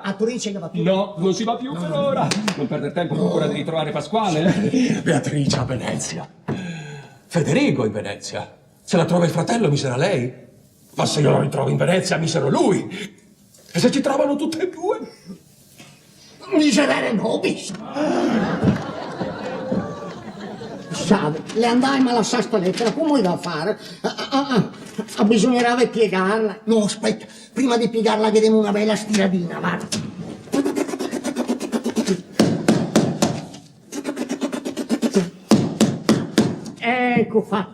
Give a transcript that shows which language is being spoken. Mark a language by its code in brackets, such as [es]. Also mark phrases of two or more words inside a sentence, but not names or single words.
[it] A Torino ce ne va più. No, non si va più per ora. Non perdere tempo, procura di ritrovare Pasquale. Beatrice a Venezia. Federico in Venezia. Se la trova il fratello, misera lei. Ma se io la ritrovo in Venezia, misero lui. E se ci trovano tutte e due? [la] Miserere nobis. [it] Sabe, le andai ma la sa sta lettera, come da fare? Bisognerà piegarla. No, aspetta, prima di piegarla vediamo una bella stiradina, guarda. Ecco fatto.